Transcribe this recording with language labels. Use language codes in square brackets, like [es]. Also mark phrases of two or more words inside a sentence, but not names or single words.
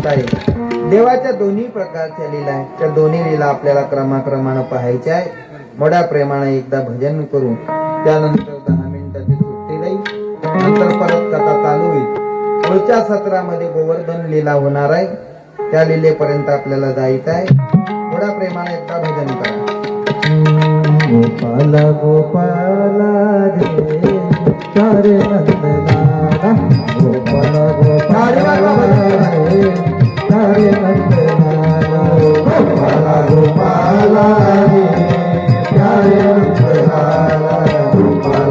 [mr] आहे देवाच्या दोन्ही प्रकारच्या लीला आहेत त्या दोन्ही लीला आपल्याला क्रमाक्रमानं पाहायच्या आहे मोठ्या प्रेमाने एकदा भजन करू त्यानंतर 10 मिनिटाची सुट्टी देईल नंतर परत कथा चालू होईल पुढच्या सत्रामध्ये गोवर्धन लीला होणार आहे त्या लीलेपर्यंत आपल्याला जायचं आहे मोठ्या प्रेमाने एकदा भजन करा [hi] गोपाल गोपाल रे चारे नंदनाना गोपाल गोपाल रे चारे नंदनाना गोपाल गोपाल रे चारे नंदनाना गोपाल